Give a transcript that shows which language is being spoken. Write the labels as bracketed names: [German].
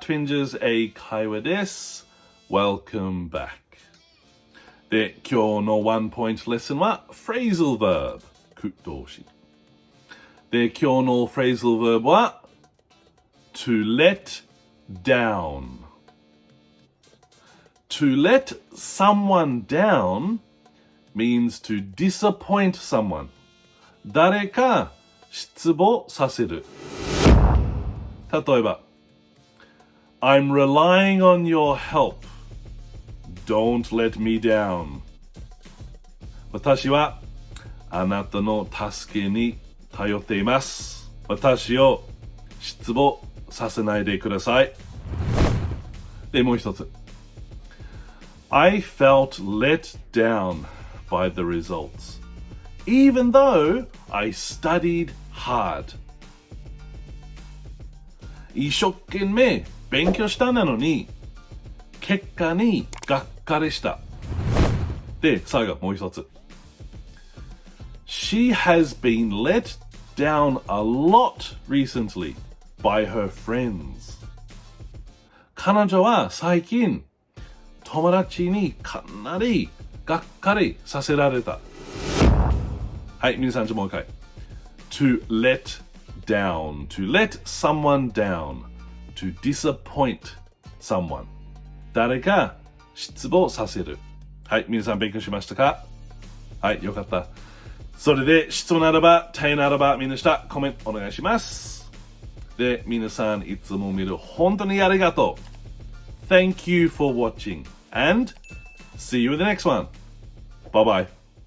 [Japanese] Twinges 英会話です。 [English] Welcome back。 [Japanese] で、今日のワンポイントレッスンは Phrasal Verb 句動詞。で、今日の [English] Phrasal Verb は to let down. To let someone down means to disappoint someone. [Japanese] 誰か失望させる。例えば、 [English] I'm relying on your help. Don't let me down. [Japanese] 私はあなたの助けに頼っています。私を失望させないでください。で、もう一つ。 [English] I felt let down by the results, even though I studied hard. [Japanese] 一生懸命勉強したのに、結果にがっかりした。で、最後もう一つ。 [English] She has been let down a lot recently by her friends. [Japanese] 彼女は最近友達にかなりがっかりさせられた。はい、皆さんもう一回。 [English] To let down, to let someone down, to disappoint someone. [Japanese] 誰か失望させる。はい、皆さん勉強しましたか？はい、よかった。それで質問ならば、問いならば、みんな下コメントお願いします。で、皆さんいつも見る本当にありがとう。 [English] Thank you for watching and see you in the next one. Bye bye.